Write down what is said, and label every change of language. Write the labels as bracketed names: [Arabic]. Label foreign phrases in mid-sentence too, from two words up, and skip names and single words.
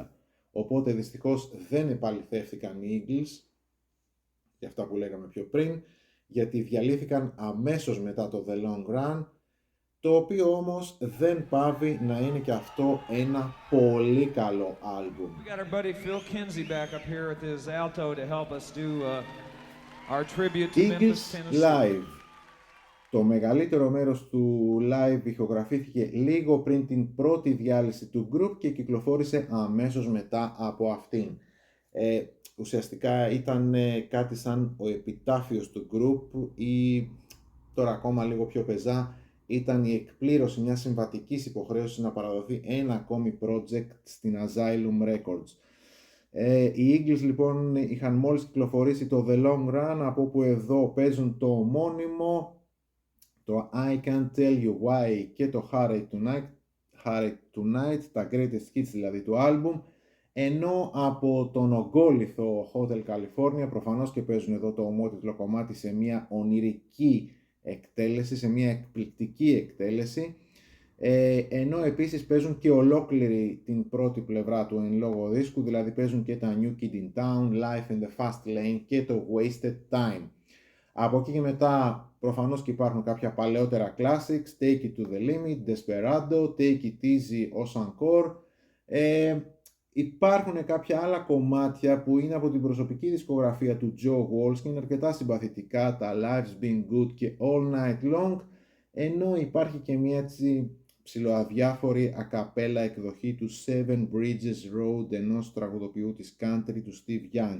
[Greek] Οπότε δυστυχώς δεν επαληθεύτηκαν οι Eagles, για αυτά που λέγαμε πιο πριν, γιατί διαλύθηκαν αμέσως μετά το The Long Run, το οποίο όμως δεν πάβει να είναι και αυτό ένα πολύ καλό άλμπουμ. [English] We got our buddy Phil Kinsey back up here at his alto to help us do our tribute to Memphis, Eagles Tennessee. Live. [Greek] Το μεγαλύτερο μέρος του live ηχογραφήθηκε λίγο πριν την πρώτη διάλυση του group και κυκλοφόρησε αμέσως μετά από αυτήν. Ουσιαστικά ήταν κάτι σαν ο επιτάφιος του group ή τώρα ακόμα λίγο πιο πεζά ήταν η εκπλήρωση μιας συμβατικής υποχρέωσης να παραδοθεί ένα ακόμη project στην Asylum Records. Οι Eagles λοιπόν είχαν μόλις κυκλοφορήσει το The Long Run, από όπου εδώ παίζουν το ομώνυμο, το I Can't Tell You Why και το Heartache Tonight, τα [English] greatest hits [Greek] δηλαδή του άλμπουμ, ενώ από τον ογκόλιθο Hotel California προφανώς και παίζουν εδώ το ομότιτλο κομμάτι σε μια ονειρική εκτέλεση, σε μια εκπληκτική εκτέλεση, ενώ επίσης παίζουν και ολόκληρη την πρώτη πλευρά του εν λόγω δίσκου, δηλαδή παίζουν και τα New Kid in Town, Life in the Fast Lane και το Wasted Time. Από εκεί και μετά προφανώς και υπάρχουν κάποια παλαιότερα classics, Take It to the Limit, Desperado, Take It Easy ως encore. Υπάρχουν κάποια άλλα κομμάτια που είναι από την προσωπική δισκογραφία του Joe Walsh και είναι αρκετά συμπαθητικά, τα Life's Been Good και All Night Long, ενώ υπάρχει και μια έτσι ψιλοαδιάφορη ακαπέλα εκδοχή του Seven Bridges Road ενός τραγουδοποιού της country του Steve Young.